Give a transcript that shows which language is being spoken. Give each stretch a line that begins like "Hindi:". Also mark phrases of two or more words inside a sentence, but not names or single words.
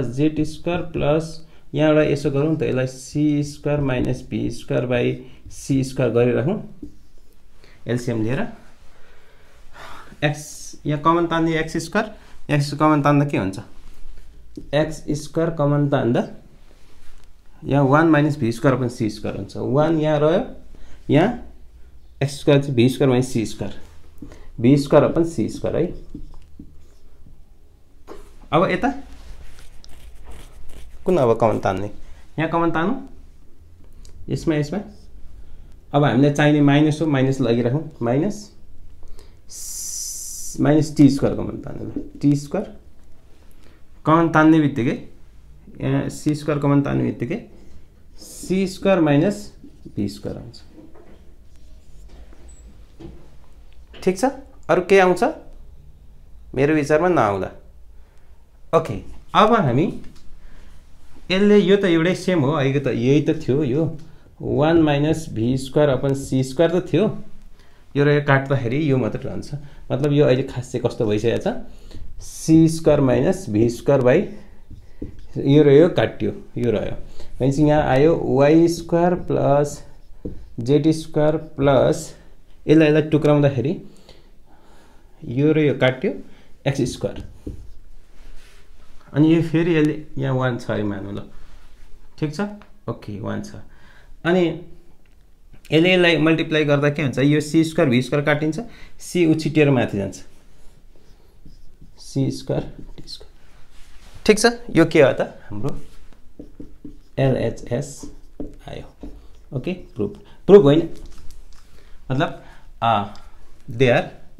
English: Z square plus
Nepali: यहाँबाट यसो गरौँ त यसलाई
English: C square minus B square by C square
Nepali: गरिराखौँ एलसिएम लिएर एक्स यहाँ कमन तान्ने
English: X square common
Nepali: तान्दा के हुन्छ
English: X square common
Nepali: तान्दा यहाँ 1
English: minus V square upon C square
Nepali: हुन्छ 1 यहाँ रह्यो यहाँ
English: X square
Nepali: चाहिँ
English: V square minus C square upon C square
Nepali: है अब यता कुन अब कमन तान्ने यहाँ कमन तान्नु यसमा अब हामीलाई चाहिने माइनस हो माइनस लगिराखौँ
English: minus T square
Nepali: कमन तान्नु
English: T square
Nepali: कमन तान्ने बित्तिकै यहाँ
English: C square
Nepali: कमन तान्ने बित्तिकै
English: C square minus B square
Nepali: आउँछ ठिक छ अरु के आउँछ मेरो विचारमा नआउँला ओके अब हामी यसले यो त एउटै सेम हो अहिले त यही त थियो यो 1
English: minus V square upon C square
Nepali: त थियो यो र यो काट्दाखेरि यो मात्र रहन्छ मतलब यो अहिले खास चाहिँ कस्तो भइसकेको छ
English: C square minus V square by
Nepali: यो र यो काट्यो यो रह्यो भनेपछि यहाँ आयो
English: Y square plus Z square plus
Nepali: यसलाई टुक्राउँदाखेरि यो र यो काट्यो
English: X square
Nepali: अनि यो फेरि यसले यहाँ 1 छ है मानौँ ल ठिक छ ओके 1 छ अनि यसलाई मल्टिप्लाई गर्दा के हुन्छ यो
English: C square V square
Nepali: काटिन्छ सी उछिटिएर माथि जान्छ
English: C square T square
Nepali: ठिक छ यो के हो त हाम्रो एलएचएस आयो ओके प्रुफ होइन मतलब
English: they are